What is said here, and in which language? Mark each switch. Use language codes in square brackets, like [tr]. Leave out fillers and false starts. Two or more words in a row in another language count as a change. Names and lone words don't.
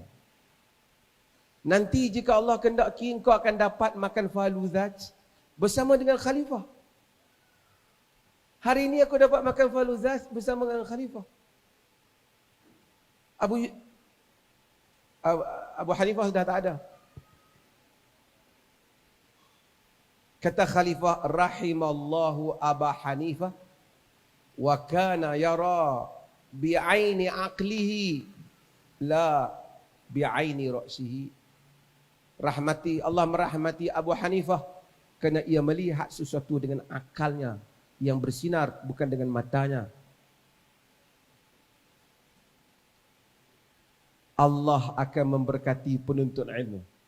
[ms] Nanti jika Allah kehendaki, kau akan dapat makan faluzat bersama dengan khalifah. Hari ini aku dapat makan faluzat bersama dengan khalifah. Abu Hanifah sudah tak ada. Kata khalifah, [ar] رحم الله أبا حنيفة وكان يرى بعين عقله لا بعين رأسه. [ms] Allah merahmati Abu Hanifah kerana ia melihat sesuatu dengan akalnya yang bersinar, bukan dengan matanya. Allah akan memberkati penuntut ilmu.